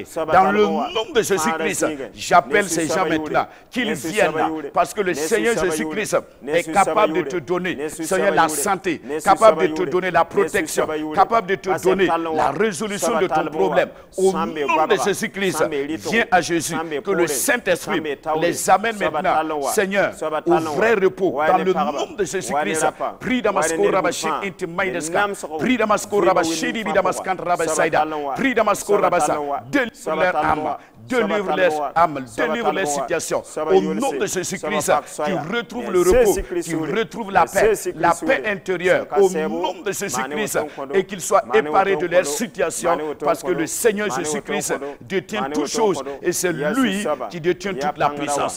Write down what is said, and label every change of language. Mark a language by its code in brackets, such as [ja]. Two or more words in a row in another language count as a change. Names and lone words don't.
[fr] Dans le nom de Jésus-Christ, j'appelle ces gens maintenant qu'ils viennent, parce que le Seigneur Jésus-Christ est capable de te donner, Seigneur, la santé, capable de te donner la protection, capable de te donner la résolution de ton problème. Au nom de Jésus-Christ, viens à Jésus, que le Saint-Esprit les amène maintenant, Seigneur, au vrai repos, dans le nom de Jésus-Christ. Jésus-Christ. Prie Damasko Rabashik Intimaïdeska. Prie Damasko Rabashidi Bidamaskan Rabasaida. Prie Damasko Rabasa. Délivre leur âme. Délivre les âmes, délivre les situations. Au nom de Jésus-Christ, qu'ils retrouvent le repos, qu'ils retrouvent la paix intérieure. Au nom de Jésus-Christ, et qu'ils soient éparés de leurs situations, parce que le Seigneur Jésus-Christ détient toutes choses, et c'est lui qui détient toute la puissance.